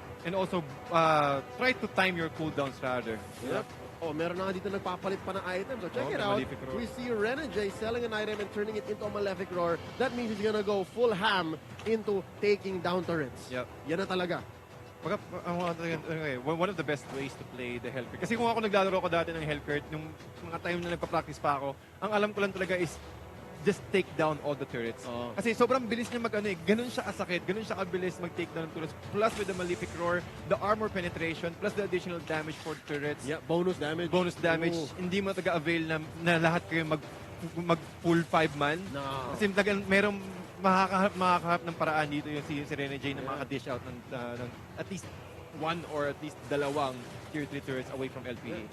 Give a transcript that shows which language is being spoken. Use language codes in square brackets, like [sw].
[en] And also, try to time your cooldowns rather. Yep. [tl] Oh, meron na nga dito nagpapalit pa ng items. [en] So check it out. Malefic Roar. We see Renegade selling an item and turning it into a Malefic Roar. That means he's gonna go full ham into taking down turrets. Yep. [tl] Yan na talaga. [en] One of the best ways to play the Hellcurt. [tl] Kasi kung ako naglalaro ko dati ng Hellcurt, yung mga time na nagpa-practice pa ako, ang alam ko lang talaga is [en] just take down all the turrets. [tl] Oo. Kasi sobrang bilis niya ganun siya kasakit, ganun siya kabilis mag-take down ng turrets. [en] Plus with the Malefic Roar, the armor penetration, plus the additional damage for turrets. Yeah, bonus damage. Bonus damage, Ooh. [tl] hindi mo taga-avail na lahat kayo mag full 5-man. [en] No. [tl] Kasi talagang merong makakahanap ng paraan dito yung si Rene J na makaka-dish out ng [en] at least one or at least [tl] dalawang [en] tier 3 turrets away from LPE.